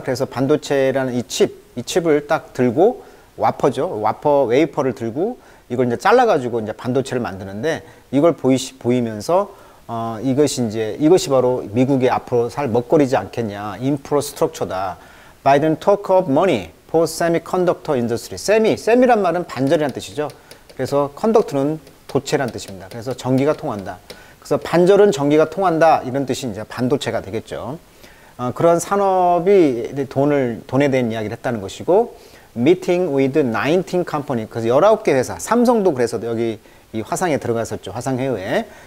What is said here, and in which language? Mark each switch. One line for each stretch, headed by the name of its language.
Korean: 그래서 반도체라는 이 칩을 딱 들고 와퍼죠. 웨이퍼를 들고 이걸 이제 잘라가지고 이제 반도체를 만드는데, 이걸 보이면서 이것이 바로 미국의 앞으로 살 먹거리지 않겠냐. 인프라스트럭처다.
English: Biden talk of money for semiconductor industry.
Korean: 세미란 말은 반절이란 뜻이죠. 그래서 컨덕트는 도체란 뜻입니다. 그래서 전기가 통한다. 그래서 반절은 전기가 통한다. 이런 뜻이 이제 반도체가 되겠죠. 그런 산업이 돈에 대한 이야기를 했다는 것이고,
English: meeting with 19 company,
Korean: 그래서 19개 회사, 삼성도 그래서 여기 이 화상에 들어갔었죠. 화상회의에.